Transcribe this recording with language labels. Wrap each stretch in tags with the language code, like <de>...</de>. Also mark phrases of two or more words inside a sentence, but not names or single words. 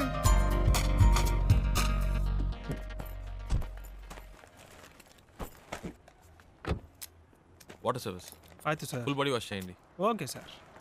<en>water service.</en> <kn>ಆಯ್ತು ಸರ್.</kn> <en>full body wash చేయండి. okay sir.</en>